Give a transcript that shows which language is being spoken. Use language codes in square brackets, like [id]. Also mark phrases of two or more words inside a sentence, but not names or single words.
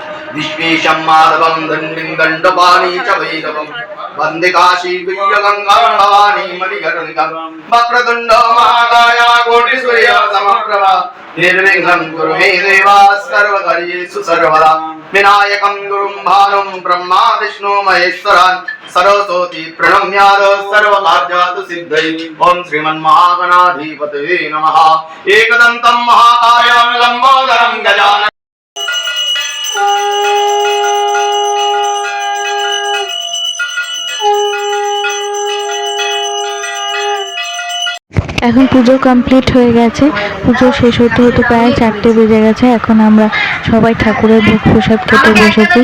[sa] विश्वेशं माधवं दण्डिं दण्डपाणि च वैरवं वन्दे काशी गङ्गाभवानी मणिकर्णिकं वक्रतुण्ड महाकाय कोटिसूर्य समप्रभा निर्विघ्नं कुरु मे देवा सर्वकार्येषु सर्वदा विनायकं गुरुं भानुं ब्रह्मा विष्णु महेश्वरान् सरस्वती प्रणम्याद सर्वकार्यातु सिद्धये ओम श्रीमन्महागणाधिपतये नमः एकदन्तं महाकायं लम्बोदरं गजाननं [bn] এখন পুজো কমপ্লিট হয়ে গেছে। পুজো শেষ হতে হতে প্রায় 4টে বেজে গেছে। এখন আমরা সবাই ঠাকুরের ভোগ প্রসাদ খেতে বসেছি।